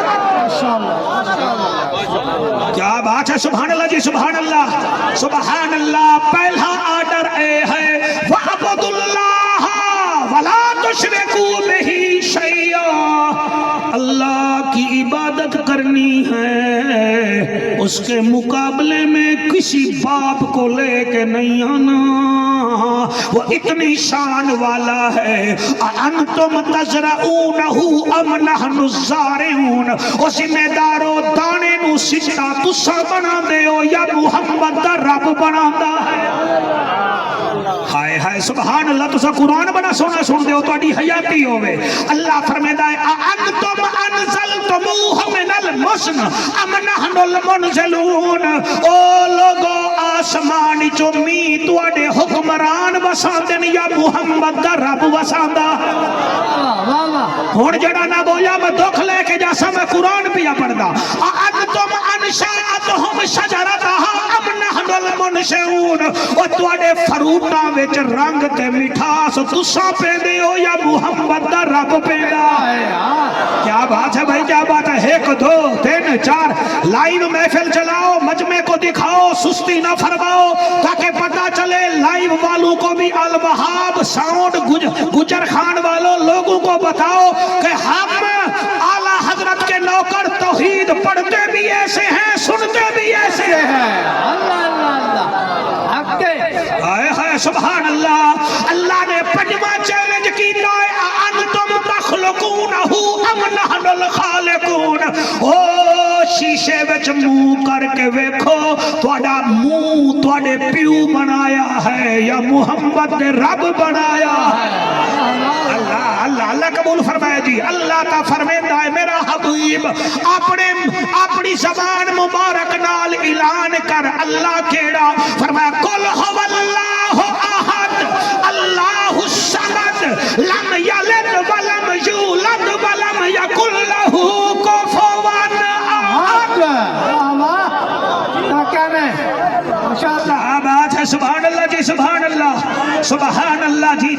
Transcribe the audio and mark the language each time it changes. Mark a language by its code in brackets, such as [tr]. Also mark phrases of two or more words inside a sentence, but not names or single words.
[ur] کیا بات ہے, [ar] سبحان الله جی، سبحان الله، سبحان الله. [ur] پہلا آرڈر اے ہے [ar] واعبدوا الله ولا تشركوا به شيئا, [ur] اللہ کی عبادت کرنی ہے، اس کے مقابلے میں کسی باپ کو لے کے نہیں آنا، وہ اتنی شان والا ہے. [ar] أنتم تزرعونه أم نحن زارعون, [pa] او زمیندارو دانے نوں سدھا تسی بنا دے ہو یا محمد دا رب بناندا ہے. [ar] हाय हाय, سبحان الله. [pa] تسی قرآن بڑا سوہنا سن دے ہو، تہاڈی حیاتی ہووے۔ اللہ فرماندا ہے [ar] أنتم أنزلتموه من المزن أم نحن المنزلون, [pa] او لوکو اسمان چوں مینہ تہاڈے حکمران وساندے نے یا محمد دا رب وساندا ہے. ہن جیہڑا نہ بولیا میں دکھ لے کے جاساں، میں قرآن پیا پڑھدا. [ar] أنتم أنشأتم شجرتها أم نحن المنشئون, [pa] او تہاڈے فروٹاں وچ رنگ تے مٹھاس تسی پیندے ہو یا محمد دا رب پیندا ہے. [ur] کیا بات ہے بھائی، کیا بات ہے۔ 1 2 3 4 لائیو محفل چلاؤ، مجمعے کو دکھاؤ، سستی نہ فرماؤ، تاکہ پتا چلے لائیو والوں کو بھی الوہاب ساؤنڈ گوجر خان والوں لوگوں کو بتاؤ کہ ہم اعلیٰ حضرت کے نوکر توحید پڑھتے بھی ایسے ہیں، سنتے بھی ایسے ہیں. [ar] हाय हाय, سبحان الله. [pa] اللہ نے 5واں چیلنج کیتا ہے [ar] أنتم تخلقونه أم نحن الخالقون, [pa] او شیشے وچ منہ کر کے ویکھو، تہاڈا منہ تہاڈے پیو بنایا ہے یا محمد نے رب بنایا ہے. اللہ اللہ اللہ قبول فرمائے جی۔ اللہ تاں فرماندا ہے میرا حبیب اپنی زبان مبارک نال اعلان کر. اللہ کیہڑا فرمایا [ar] قل هو الله أحد الله الصمد لم يلد ولم يولد ولم يكن له كفوا أحد. [ur] بات ہے, [ar] سبحان الله جی، سبحان الله، سبحان الله جی.